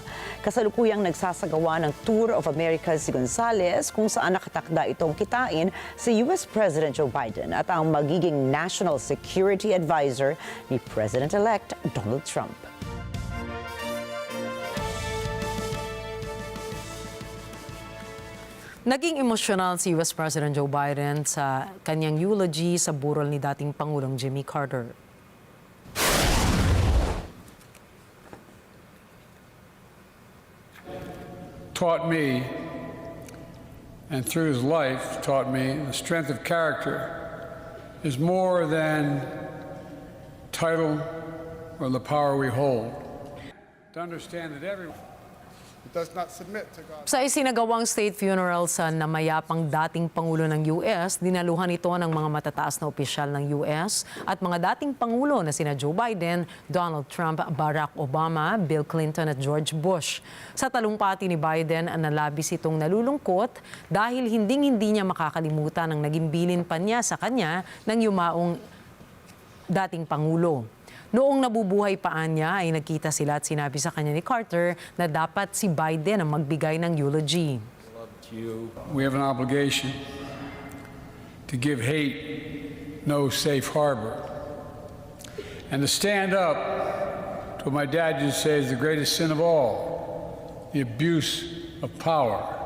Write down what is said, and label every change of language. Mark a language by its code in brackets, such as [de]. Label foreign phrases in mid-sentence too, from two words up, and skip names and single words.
[tl] Kasalukuyang nagsasagawa ng [en] Tour of America [tl] si Gonzales kung saan nakatakda itong kitain si US President Joe Biden at ang magiging [en] National Security Advisor [tl] ni President-elect Donald Trump. Naging emosyonal si US President Joe Biden sa kanyang eulogy sa burol ni dating Pangulong Jimmy Carter. [en] Taught me, and through his life taught me, the strength of character is more than title or the power we hold. To understand that everyone does not submit to God. [tl] Sa isinagawang [en] state funeral [tl] sa namayapang dating Pangulo ng US, dinaluhan ito ng mga matataas na opisyal ng US at mga dating Pangulo na sina Joe Biden, Donald Trump, Barack Obama, Bill Clinton at George Bush. Sa talumpati ni Biden, nalabis itong nalulungkot dahil hindi niya makakalimutan ang naging bilin pa niya sa kanya ng yumaong dating Pangulo. Noong nabubuhay pa niya ay nagkita sila at sinabi sa kanya ni Carter na dapat si Biden ang magbigay ng eulogy. [en] We have an obligation to give hate no safe harbor and to stand up to what my dad used to say is the greatest sin of all, the abuse of power.